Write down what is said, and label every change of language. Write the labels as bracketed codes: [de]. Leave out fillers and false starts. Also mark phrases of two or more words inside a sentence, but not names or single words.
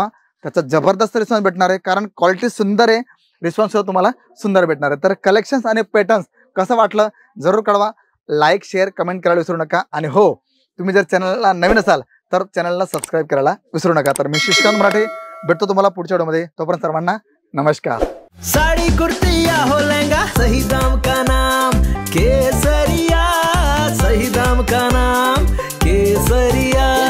[mr] त्याचा जबरदस्त रिस्पॉन्स भेटणार आहे, कारण क्वालिटी सुंदर आहे, रिस्पॉन्स सुद्धा तुम्हाला सुंदर भेटणार आहे. तर कलेक्शन्स आणि पॅटर्न्स कसं वाटलं जरूर कळवा. [en] like, share, comment [mr] करायला विसरू नका. आणि हो, तुम्ही जर चॅनलला नवीन असाल तर चॅनलला सबस्क्राईब करायला विसरू नका. तर मी शशिकांत मराठे भेटतो तुम्हाला पुढच्या व्हिडिओमध्ये. तोपर्यंत सर्वांना नमस्कार. [hi] साड़ी कुर्ती या हो लहंगा, सही दाम का नाम केसरिया, सही दाम का नाम केसरिया.